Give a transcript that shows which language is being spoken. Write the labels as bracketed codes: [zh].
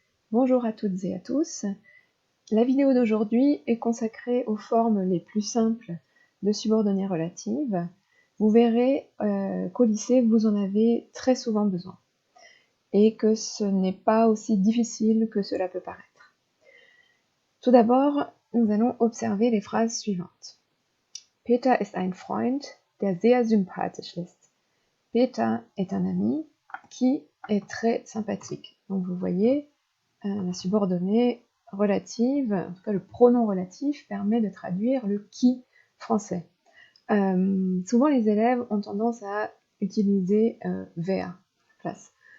[fr] Bonjour à toutes et à tous. La vidéo d'aujourd'hui est consacrée aux formes les plus simples de subordonnées relatives. Vous verrez qu'au lycée, vous en avez très souvent besoin et que ce n'est pas aussi difficile que cela peut paraître. Tout d'abord, nous allons observer les phrases suivantes. [de] Peter ist ein Freund, der sehr sympathisch ist. [fr] Peter est un ami qui est très sympathique. Donc vous voyez, la subordonnée relative, en tout cas le pronom relatif, permet de traduire le qui français. Souvent les élèves ont tendance à utiliser wer place.